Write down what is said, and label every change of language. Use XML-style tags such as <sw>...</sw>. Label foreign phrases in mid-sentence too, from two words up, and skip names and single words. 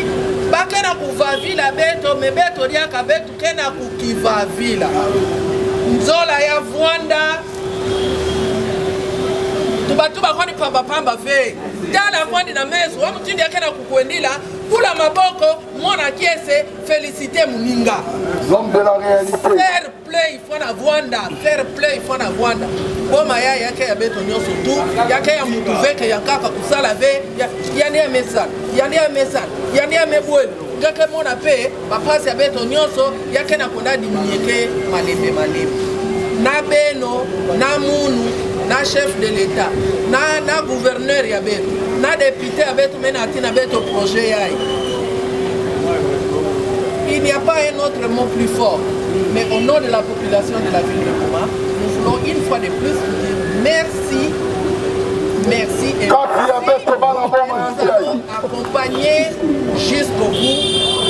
<ktu>Bakena kuvavila beto me beto liaka beto kena kukivavila. Nzola ya Vwanda. Tubatuba kwani pamba ve. Tala kwani na meso. Wa mutindi yake na kukuendila. Kula maboko. Mwana kiese. Félicité muninga.</ktu> <fr>L'homme de la réalité.</fr> <en>Fair play</en> <ktu>fwana Vwanda.</ktu> <en>Fair play</en> <ktu>fwana Vwanda. Boma ya yake ya beto nyoso tu. Yake ya mutu veke ya kaka kusala ve. Yani ya mesal. Yani ya mesal. Yani ya mebwele. Ngake mona pe. Bapasi ya beto nyoso. Yake na konda diminyeke malembe. Na beno. Na munu. Na</ktu> <fr>chef de l'État,</fr> <ktu>na gouverneur ya beto, na député ya beto mena atina beto projet yai.</ktu> <fr>Il n'y a pas un autre mot plus fort, mais au nom de la population de la ville de Goma, nous voulons une fois de plus dire merci merci et accompagner jusqu'au bout.</fr>